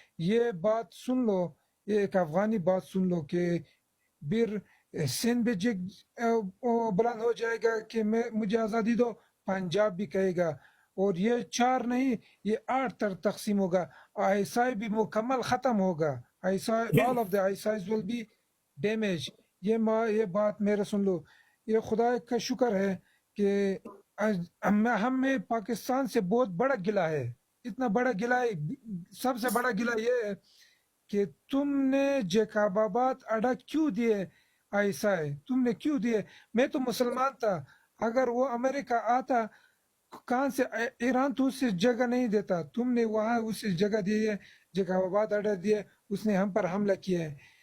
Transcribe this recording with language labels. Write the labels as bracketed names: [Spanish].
[Urdu] یہ بات سن لو، یہ ایک افغانی بات سن لو کہ بر سندھ بھی بلند ہو جائے گا کہ مجھے آزادی دو، پنجاب بھی کہے گا، اور یہ 4 نہیں یہ 8 تک تقسیم ہوگا. آئیسائی بھی مکمل ختم ہوگا. [English] all of the ISIs will be damaged. [Urdu] یہ بات میرے سن لو. یہ خدا کا شکر ہے کہ ہمیں پاکستان سے بہت بڑا گلہ ہے، اتنا بڑا گلہ ہے. سب سے بڑا گلہ یہ ہے کہ تم نے جیکاب آباد اڈا کیوں دیے آئیسائی، تم نے کیوں دیے؟ میں تو مسلمان تھا، اگر وہ امریکہ آتا کہاں سے ایران تو اس جگہ نہیں دیتا، تم نے وہاں اس جگہ دی ہے، جیکاب آباد اڈا دیے، اس نے ہم پر حملہ کیا ہے.